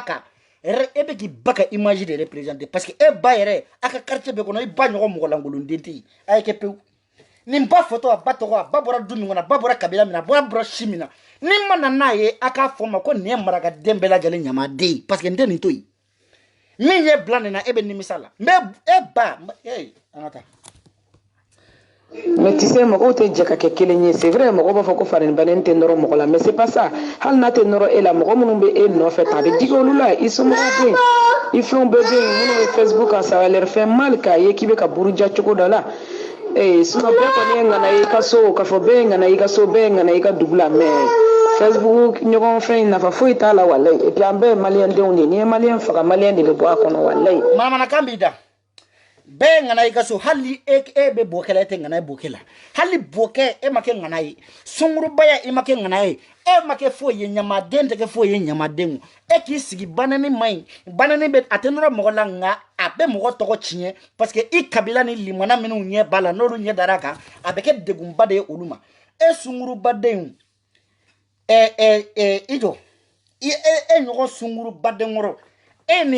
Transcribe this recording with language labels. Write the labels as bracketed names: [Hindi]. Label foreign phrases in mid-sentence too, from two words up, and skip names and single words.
[Bambara] ba ka image de représenter [French] parce que [Bambara] e ba yɛrɛ a ka quartier bɛɛ kɔnɔ i ba ɲɔgɔn mɔgɔ langolonden tɛ yen a ye kɛ pewu nin ba fɔtɔ a ba tɔgɔ a ba bɔra du min kɔnɔ a ba bɔra kabila min na a bɔra si min na ni ma na n'a ye a k'a fɔ ma ko nin ye marakaden bɛɛ lajɛlen ɲamaden ye parce que n tɛ nin to yen min ye bila nin na e bɛ nimisa la mais e ba an ka taa [French] mais tu sais [Bambara] mɔgɔw tɛ jɛ ka kɛ kelen ye [French] c'est vrai [Bambara] mɔgɔw b'a fɔ ko fadenbaden tɛ nɔrɔ mɔgɔ la [French] mais c'est pas ça [Bambara] hali n'a tɛ nɔrɔ e la mɔgɔ minnu bɛ e nɔfɛ ta a bɛ digi olu la i somɔgɔw bɛ yen i fɛnw bɛɛ bɛ yen minnu bɛ Facebook kan [French] ça va leur faire mal [Bambara] k'a ye k'i bɛ ka buruja cogo dɔ la sinon bɛɛ kɔni ye ŋana i ka so k'a fɔ bɛɛ ye ŋana i ka so bɛɛ ye ŋana i ka dugu la mais Facebook ɲɔgɔn fɛn nafa foyi t'a la walayi [French] et puis [Bambara] an bɛɛ ye maliyɛn denw de n'i ye maliyɛn faga maliyɛn de bɛ bɔ a kɔnɔ walayi manamanakan b'i da bɛɛ ŋana i ka so hali e bɛ bɔkɛ la e tɛ ŋana ye bɔkɛ la hali bɔkɛ e ma kɛ ŋana ye sungurubaya i ma kɛ ŋana ye e ma kɛ foyi ye ɲamaden tɛ kɛ foyi ye ɲamaden e k'i sigi banani ma ɲi banani bɛ a tɛ nɔrɔ mɔgɔ la nka a bɛ mɔgɔ tɔgɔ tiɲɛ [French] parce que [Bambara] i kabila ni limana minnu ɲɛ b'a la n'olu ɲɛ dar'a kan a bɛ kɛ degunba de ye olu ma e sungurubadenw i jɔ e ɲɔgɔn sungurubaden kɔrɔ e ye